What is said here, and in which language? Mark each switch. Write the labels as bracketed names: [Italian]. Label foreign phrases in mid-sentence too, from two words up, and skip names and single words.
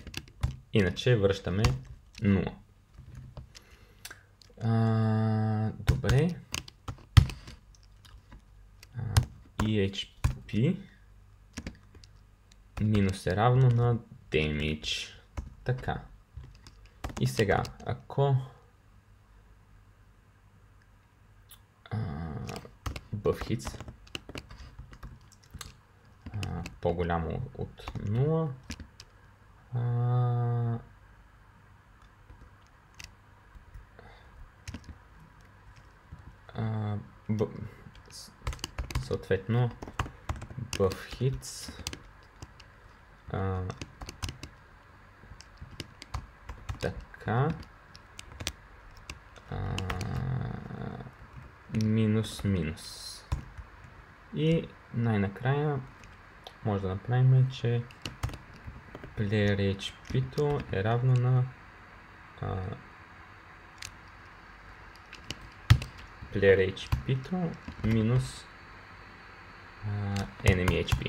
[Bulgarian] Иначе връщаме 0. Добре. EHP минус е равно на damage. Така. И сега, ако [English] buff hits [Bulgarian] по-голямо от 0, съответно [English] buff hits [Bulgarian] така минус. И най-накрая може да направим, че [English] player HP- [Bulgarian] то е равно на [English] player HP- [Bulgarian] то минус [English] enemy HP.